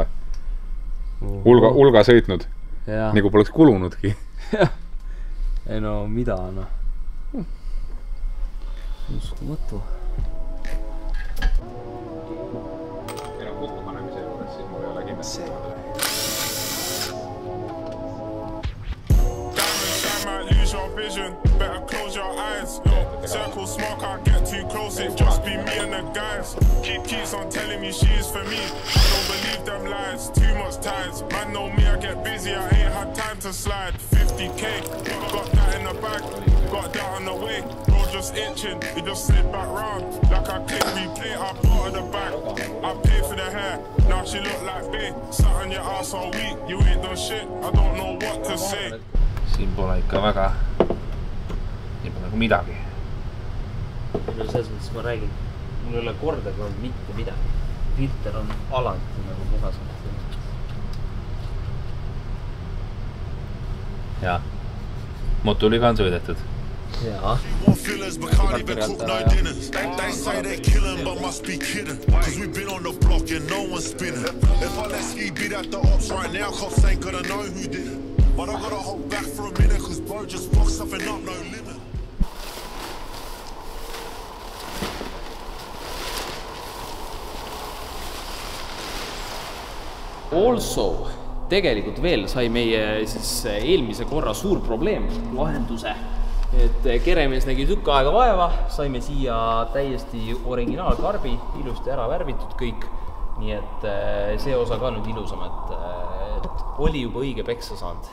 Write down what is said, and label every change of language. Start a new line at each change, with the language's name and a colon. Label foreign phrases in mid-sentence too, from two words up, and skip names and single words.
Estonian: Hulga sõitnud. Nagu poleks kulunudki. Ei no, mida, Uskumatu. Ei no, kokku panemise juures, siis mul ei ole kindlasti.
English: Your vision, better close your eyes. Circle smoke, I get too close. It just be me and the guys. Keeps on telling me she is for me. I don't believe them lies. Too much ties. Man know me, I get busy. I ain't had time to slide. 50k, got that in the bag. Got that on the way. Bro just itching. He just slid back round. Like I click replay. I bought her the bag. I paid for the hair. Now she look like bae. Sat on your ass all week. You ain't done shit. I don't know what to say.
Estonian: Siin pole ikka väga nagu midagi. Selles mõttes ma räägin, mul ei ole kordagi olnud mitte midagi. Filter on alati nagu puhasalt. Jaa, motuliga on sõidetud. Jaa.
English: But I gotta hold back for a minute, cause bro just fucked something up, no limit.
Estonian: Also, tegelikult veel sai meie siis eelmise korra suur probleem, lahenduse. Et keremees nägi tükk aega vaeva, saime siia täiesti originaalkarbi, ilusti ära värvitud kõik. Nii et see osa ka nüüd ilusam, et oli juba õige peksa saanud.